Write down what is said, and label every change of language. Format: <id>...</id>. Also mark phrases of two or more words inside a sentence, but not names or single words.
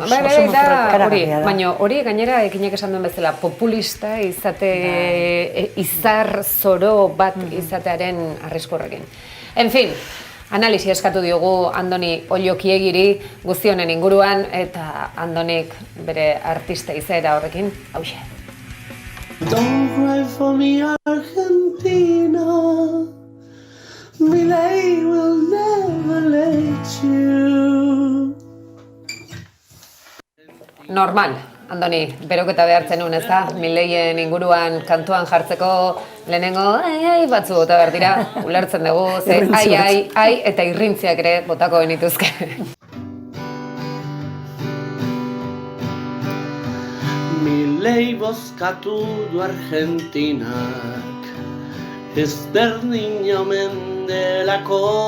<eu>Bai, baina hori gainera ekinek esan duen bezala populista izate, izar zoro bat izatearen arriskorrekin.</eu> <es>En fin,</es> <eu>analisi eskatu diogu Andoni Ollokiegiri guzti honen inguruan, eta Andonik bere artista izaera horrekin, hauxe.</eu> <en>Don't cry for me, Argentina. Milei will never let you.</en> <eu>Normal, Andoni, beroketa behartzen nuen, ez da? Mileien inguruan kantuan jartzeko lehenengo ai batzu bota behar dira, ulertzen dugu, ze ai, eta irrintziak ere botako benituzke. Milei bozkatu du Argentinak, ezberdin omen delako,</eu>